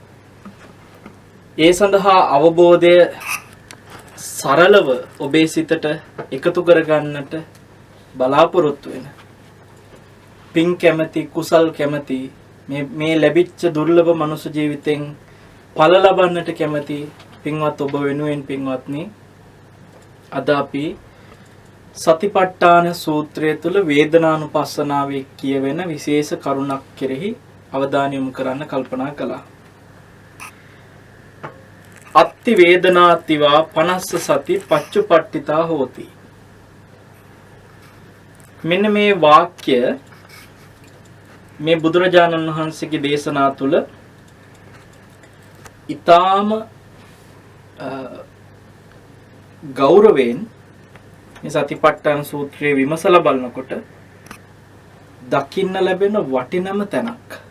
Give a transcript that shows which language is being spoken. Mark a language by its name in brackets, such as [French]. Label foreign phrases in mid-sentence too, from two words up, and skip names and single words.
[Sinhala] ඒ සඳහා අවබෝධය සරලව ඔබේ සිතට එකතු කරගන්නට බලාපොරොත්තු වෙන පින් කැමැති කුසල් කැමැති මේ ලැබිච්ච දුර්ලභ මනුෂ්‍ය ජීවිතෙන් ඵල ලබන්නට කැමැති පින්වත් ඔබ වෙනුවෙන් පින්වත්නි අද අපි සතිපට්ඨාන සූත්‍රය තුල වේදනානුපස්සනාවේ කියවෙන විශේෂ කරුණක් කෙරෙහි අවධානය යොමු කරන්න කල්පනා කළා. [Pali] අත්ති වේදනාතිවා පනස්ස සති පච්චුපට්ඨිතා හෝති. [Sinhala] මෙන්න මේ වාක්‍ය මේ බුදුරජාණන් වහන්සේගේ දේශනා තුළ ඊටාම ගෞරවයෙන් මේ සතිපට්ඨාන සූත්‍රයේ විමසලා බලනකොට දකින්න ලැබෙන වටිනම තැනක්.